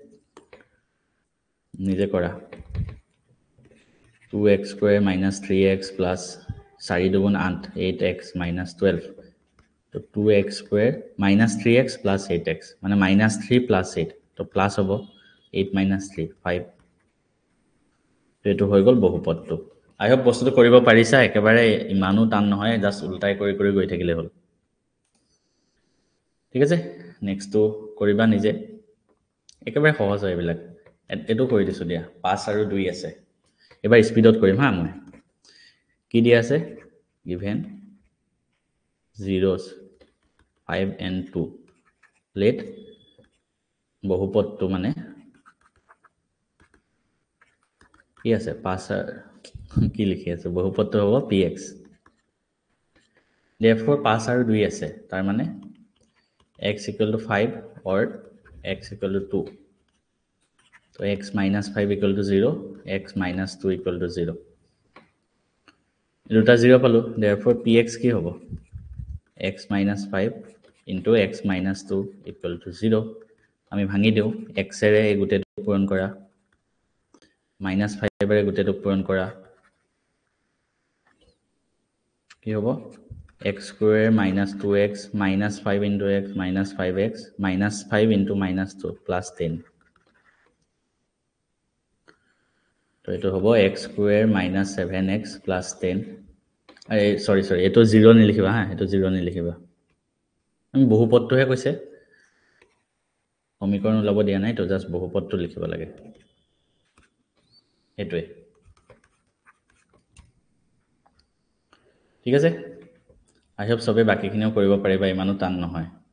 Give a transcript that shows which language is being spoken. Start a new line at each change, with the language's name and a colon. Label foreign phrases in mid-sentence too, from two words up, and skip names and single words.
Assamese: নিজে কৰা 2x² - 3x plus 4 দুগুণ 8 8x - 12 তো 2x² - 3x plus 8x মানে -3 plus 8 তো প্লাস হ'ব 8 - 3 5 তো এটো হৈ গল বহুপদটো
English: I hope
Assamese: বস্তুটো কৰিব পাৰিছা একেবাৰে ইমানো টান নহয় জাস্ট উল্টাই কৰি কৰি গৈ থাকিলে হ'ল ঠিক আছে নেক্সটটো কৰিবা নিজে একেবাৰে সহজ হয় এইবিলাক এটো কৰি দিছো দিয়া 5 আৰু 2 আছে এবাৰ স্পিডত কৰিম হা মই কি দিয়া আছে
English: given zeros 5 and 2 let
Assamese: বহুপদটো মানে কি আছে 5 কি লিখি আছে বহুপদটো হ'ব px therefore 5 আৰু 2 আছে তাৰ মানে x = 5 or x = 2 so x - 5 = 0 x - 2 = 0 দুটা 0 পালো therefore px কি হ'ব x - 5 into x - 2 = 0 আমি ভাঙি দিও x ৰে এই গুটেটো পূৰণ কৰা -5 ৰে গুটেটো পূৰণ কৰা কি হ'ব x² - 2x -5 into x -5x -5 into -2 plus 10 তো এটো হ'ব x² - 7x plus 10 এই সৰি এটো 0 নিলিখিবা হা এটো 0 নিলিখিবা আমি বহুপদটোহে কৈছে সমীকৰণ ওলাব দিয়া নাই তো জাস্ট বহুপদটো লিখিব লাগে এটোৱে ঠিক আছে
English: I hope
Assamese: সবে বাকিখিনিও কৰিব পাৰিবা ইমানো টান নহয়